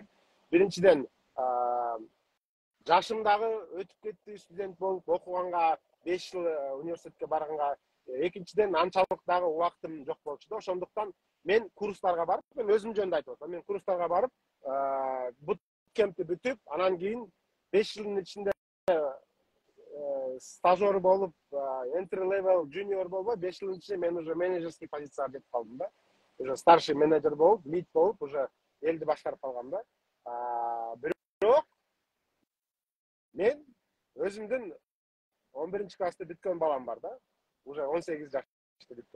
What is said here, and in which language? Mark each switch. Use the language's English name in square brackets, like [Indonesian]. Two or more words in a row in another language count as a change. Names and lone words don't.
[Kyrgyz] Биринчиден, жашым дагы өтүп кетти, студент болуп окуганга, 5 жыл университетке барганга. Экинчиден, анчалык дагы убактым жок болчу да. Ошондуктан мен курстарга барып, мен өзүм жөнүндө айтып атам. Мен курстарга барып, буткемпти бүтүп, анан кийин 5 жылдын ичинде стажер болуп, [English] entry level, [Kyrgyz] junior болбой, 5 жылдын ичинде мен [Russian] уже менеджерский [Kyrgyz] позицияга жетип калдым да. [Russian] Уже старший менеджер [Kyrgyz] болуп, лид болуп, уже элди башкарып калгам да. Бирок мен өзүмдүн 11 классты бүткөн балам бар да. Уже 18 жашта бүткөн.